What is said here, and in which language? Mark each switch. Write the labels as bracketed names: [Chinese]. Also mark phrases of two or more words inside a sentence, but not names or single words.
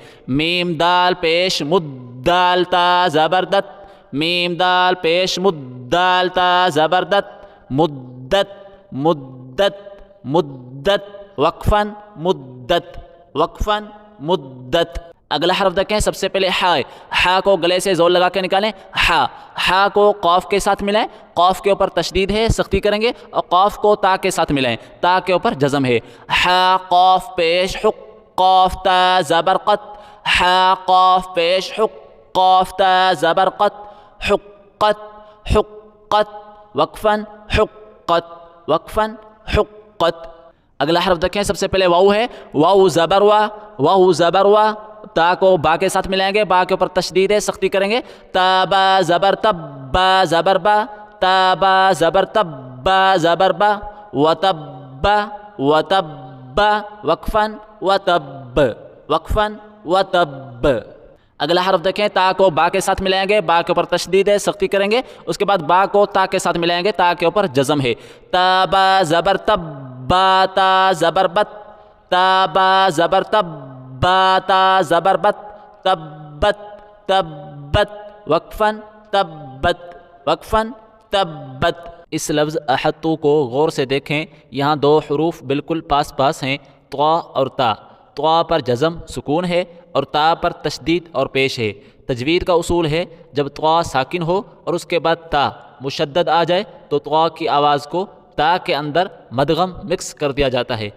[Urdu] میم دال پیش مد، دال تا زبردت، میم دال پیش مد، دال تا زبردت، مدت مدت مدت وقفاً، مدت وقفاً، مدت۔ اگلا حرف دیکھیں سب سے پہلے ہا ہے، ہا کو گلے سے زور لگا کے نکالیں، ہا، ہا کو قاف کے ساتھ ملائیں، قاف کے اوپر تشدید ہے، سختی کریں گے، اور قاف کو تا کے ساتھ ملائیں، تا کے اوپر جزم ہے۔ ہا قاف پیش حق، قاف تا زبر قط، ہا قاف پیش حق، قاف تا زبر قط، حقت حقت وقفاً، حقت وقفاً، حقت۔ اگلا حرف دیکھیں سب سے پہلے واو ہے، واو زبر وا، واو زبر وا، تا کو با کے ساتھ ملائیں گے، با کے اوپر تشدید ہے، سختی کریں گے، تا با زبر تب، با زبر با، تا با زبر تب، با زبر با، [Arabic] وتب وتب وقفاً، وتب وقفاً، وتب۔ [Urdu] اگلا حرف دیکھیں تا کو با کے ساتھ ملائیں گے، با کے اوپر تشدید ہے، سختی کریں گے، اس کے بعد با کو تا کے ساتھ ملائیں گے، تا کے اوپر جزم ہے۔ تا با زبر تب، با تا زبر بت، تا با زبر تب، با تا زبر بت، [Arabic] تبت تبت وقفاً، تبت وقفاً، تبت۔ [Urdu] اس لفظ احطو کو غور سے دیکھیں، یہاں دو حروف بالکل پاس پاس ہیں، طا اور تا۔ طا پر جزم سکون ہے، اور تا پر تشدید اور پیش ہے۔ تجوید کا اصول ہے جب طا ساکن ہو اور اس کے بعد تا مشدد آ جائے تو طا کی آواز کو تا کے اندر مدغم مکس کر دیا جاتا ہے۔